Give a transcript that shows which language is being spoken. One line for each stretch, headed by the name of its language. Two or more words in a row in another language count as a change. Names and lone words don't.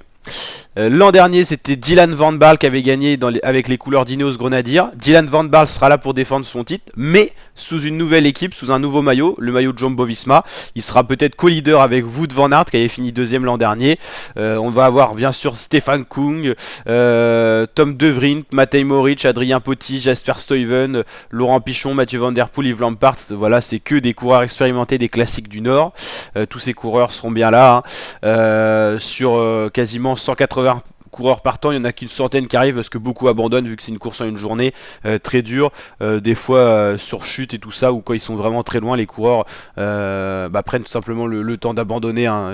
French: L'an dernier c'était Dylan Van Baarle qui avait gagné avec les couleurs d'Ineos Grenadier. Dylan Van Baarle sera là pour défendre son titre, mais sous une nouvelle équipe, sous un nouveau maillot, le maillot de Jumbo-Visma. Il sera peut-être co-leader avec Wout van Aert qui avait fini deuxième l'an dernier. On va avoir bien sûr Stefan Kung, Tom De Vriend, Matej Moric, Adrien Potty, Jasper Stuyven, Laurent Pichon, Mathieu Van Der Poel, Yves Lampaert. Voilà, c'est que des coureurs expérimentés des classiques du Nord. Tous ces coureurs seront bien là, hein. Sur quasiment 180 coureurs partant, il n'y en a qu'une centaine qui arrivent parce que beaucoup abandonnent vu que c'est une course en une journée très dure, des fois sur chute et tout ça, ou quand ils sont vraiment très loin les coureurs prennent tout simplement le temps d'abandonner, hein.